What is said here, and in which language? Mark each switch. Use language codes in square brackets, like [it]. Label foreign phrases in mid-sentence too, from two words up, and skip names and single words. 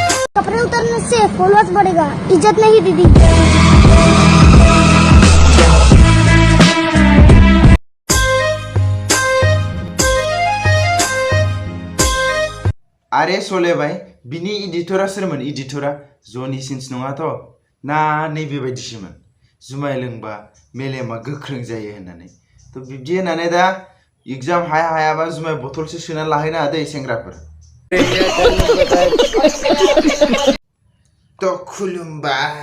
[hi] कपड़े उतारने से फॉलोअर्स बढ़ेगा, इज्जत नहीं दीदी। [brx] अरे सोले भाई बिनी एडिटरा सोरमोन एडिटरा जनि सिन्स नङाथ' ना नैबेबायदिसोमोन जुमाय लोंबा मेलेमा गोख्रों जायो होननानै तो बिब्दि होननानै दा एग्जाम हायाबा जुमाय बथलसो सोना लाहैनो हादै सेंग्राफोर तो खुलुमबाय